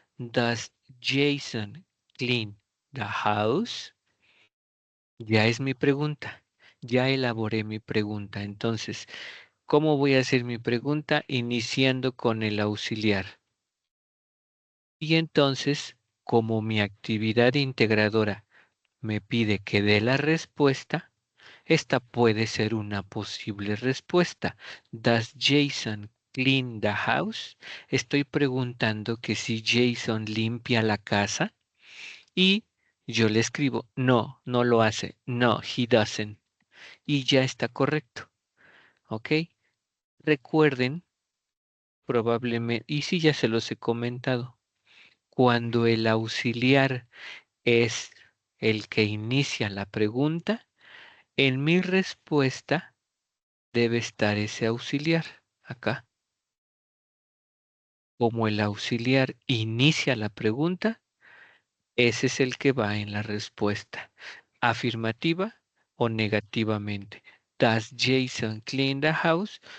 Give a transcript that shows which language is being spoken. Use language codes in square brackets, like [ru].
[en] Does Jason clean the house? [es] Ya es mi pregunta. Ya elaboré mi pregunta. Entonces, ¿cómo voy a hacer mi pregunta? Iniciando con el auxiliar. Y entonces, como mi actividad integradora me pide que dé la respuesta, esta puede ser una posible respuesta. [en] ¿Does Jason clean the house? [es] Estoy preguntando que si Jason limpia la casa y yo le escribo, no, no lo hace. [en] No, he doesn't. [es] Y ya está correcto. ¿Ok? Recuerden, probablemente, y sí ya se los he comentado, cuando el auxiliar es el que inicia la pregunta, en mi respuesta debe estar ese auxiliar acá. Como el auxiliar inicia la pregunta, ese es el que va en la respuesta. Afirmativa o negativamente. [en] Does Jason clean the house?